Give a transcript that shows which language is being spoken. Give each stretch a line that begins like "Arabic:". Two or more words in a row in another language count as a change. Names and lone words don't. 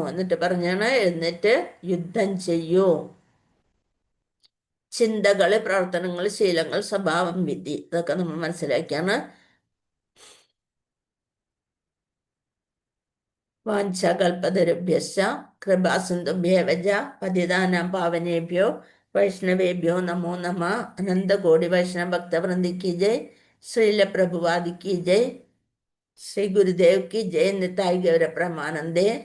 Malayalam: എന്നിട്ട് പറഞ്ഞാണ് എഴുന്നേറ്റ് യുദ്ധം ചെയ്യൂ. ചിന്തകള്, പ്രവർത്തനങ്ങൾ, ശീലങ്ങൾ, സ്വഭാവം, വിധി, ഇതൊക്കെ നമ്മൾ മനസ്സിലാക്കിയാണ്.
Sanskrit: वाञ्छाकल्पतरुभ्यश्च कृपासिन्धुभ्य एव पतितानां पावनेभ्यो वैष्णवेभ्यो नमो नमः. अनन्तकोटि वैष्णव भक्तवृन्दि
Hindi: की जय. श्रील प्रभुपाद की जय. श्री गुरुदेव की जय.
Bangla: নিতাই গৌর প্রেমানন্দে.